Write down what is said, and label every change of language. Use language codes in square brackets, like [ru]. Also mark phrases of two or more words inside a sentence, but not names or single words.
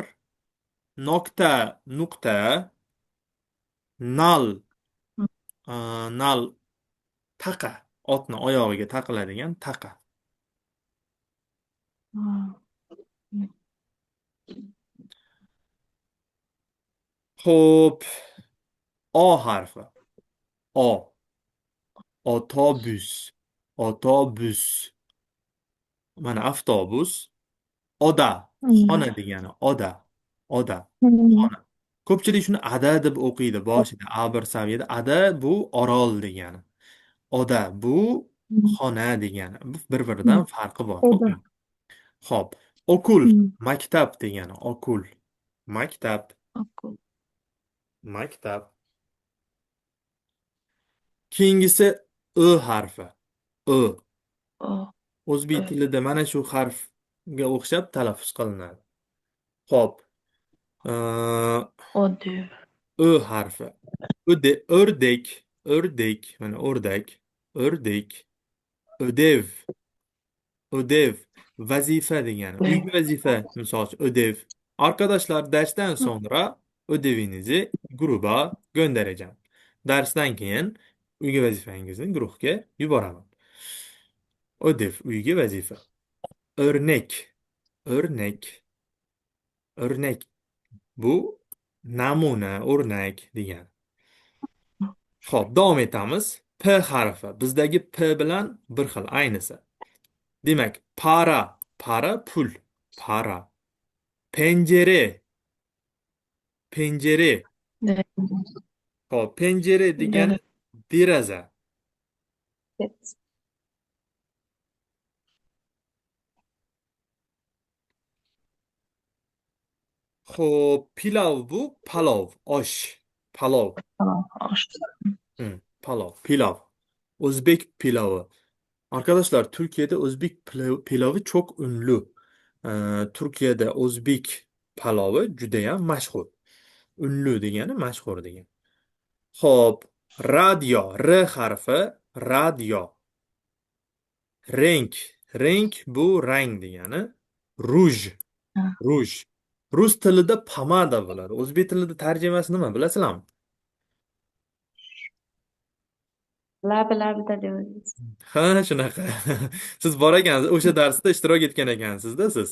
[tr] Nokta, nuqta. Nal, nal, taqa. [uz] Otni oyog'iga taqiladigan taqa. Xo'p, O harfi. [tr] O. Otobüs. Otobüs. [uz] Mana avtobus. Oda. Xona degani. [tr] Oda. Oda. [uz] Xona. Ko'pchilik shuni ada deb o'qiydi boshida. A1 saviyada. Ada bu orol degani. Oda bu xona degani. Bir-biridan farqi bor. Xo'p. Okul. Maktab degani. Okul. Maktab. Maktab. Keyingisi Ö harfi. Ö. O'zbek tilida mana shu harfga o'xshab talaffuz qilinadi. Xo'p. Ö harfi. [tr] Ördek, ördek, [uz] mana o'rdak, [tr] ördek, ödev, ödev, [uz] vazifa degani. Uyga vazifa, misol uchun ödev. [tr] Arkadaşlar darsdan sonra ödevinizi gruba göndereceğim. [uz] Darsdan keyin uyga vazifangizni guruhga yuboraman. Ödev, uyga vazifa. [tr] Örnek, örnek, örnek. [uz] Bu namuna, o'rnak degan. Xo'p, davom etamiz. P harfi. Bizdagi P bilan bir xil, aynisi. Demak, [tr] para, para pul, para. Pencere, pencere. [uz] Xo'p, pencere degani deraza. Xo'p, pilav bu palov, osh, palov. Palov, pilav. O'zbek pilovi. [tr] Arkadaşlar Türkiye'de Özbek pilavı çok ünlü. Türkiye'de Özbek pilavı [uz] judayam mashhur. Ünlü degani mashhur degan. Xo'p, radio, R harfi, radio. [tr] Renk. [uz] Renk bu rang degani. Ruj. [tr] Ruj. [uz] Rus tilida pomada bo'ladi. O'zbek tilida tarjimasi nima bilasizlarmi? Labi deymiz. Ha, shunaqa. Siz bor ekansiz, o'sha darsda ishtirok etgan ekansizda siz.